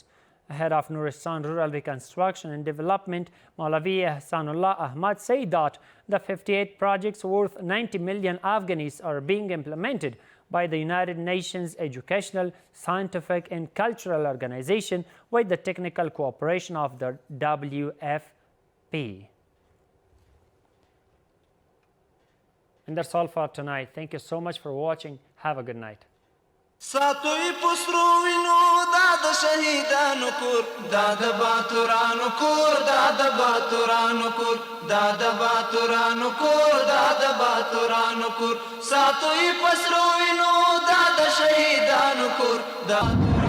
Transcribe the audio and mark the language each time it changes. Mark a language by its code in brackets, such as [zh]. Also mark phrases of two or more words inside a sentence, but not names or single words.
[en] Head of Nuristan Rural Reconstruction and Development, Maulavi Ahsanullah Ahmad, said that the 58 projects worth 90 million Afghans are being implemented by the United Nations Educational, Scientific and Cultural Organization with the technical cooperation of the WFP. And that's all for tonight. Thank you so much for watching. Have a good night. [ps] ساتوی پسرو وینو دا شهیدانو کور دا باتورانو کور دا باتورانو کور دا باتورانو کور دا باتورانو کور ساتوی پسرو وینو دا شهیدانو کور دا